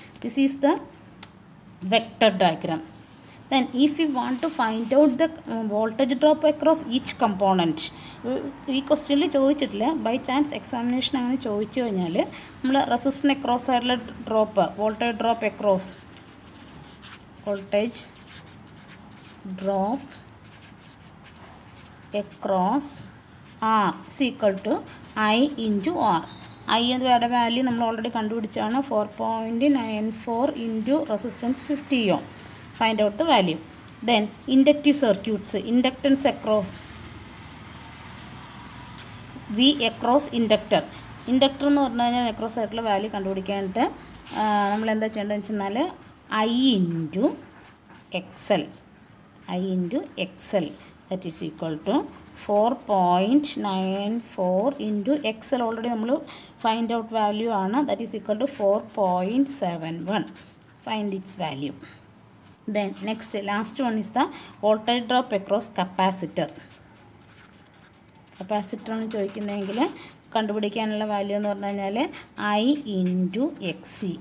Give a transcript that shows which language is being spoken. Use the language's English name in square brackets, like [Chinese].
[English] This is the vector diagram. Then if we want to find out the voltage drop across each component, [Malayalam] ഈ ക്വസ്റ്റ്യനിൽ ചോദിച്ചിട്ടില്ല, by chance examination അങ്ങനെ ചോദിച്ചു കഴിഞ്ഞാൽ നമ്മൾ റെസിസ്റ്ററിന് അക്രോസ് ആയിട്ടുള്ള drop, voltage drop across, voltage [English] drop across R is equal to I into R. [Malayalam] I എന്നതിൻ്റെ വാല്യൂ നമ്മൾ already കണ്ടുപിടിച്ചാണ്, 4.94 into resistance 50 ohm. [English] Find out the value. Then inductive circuits, inductance across V across inductor. [Malayalam] Inductor എന്ന് പറഞ്ഞു കഴിഞ്ഞാൽ across ആയിട്ടുള്ള value കണ്ടുപിടിക്കാനായിട്ട് നമ്മൾ എന്താ ചെയ്യേണ്ടതെന്ന് വെച്ചാൽ I into XL. [English] I into XL, that is equal to 4.94 into XL already നമ്മൾ find out value ആണ്, that is equal to 4.71. Find its value. Then next, last one is the voltage drop across capacitor. [Malayalam] Capacitor ആണ് ചോദിക്കുന്നതെങ്കിൽ കണ്ടുപിടിക്കാനുള്ള value എന്ന് പറഞ്ഞു കഴിഞ്ഞാൽ I into XC.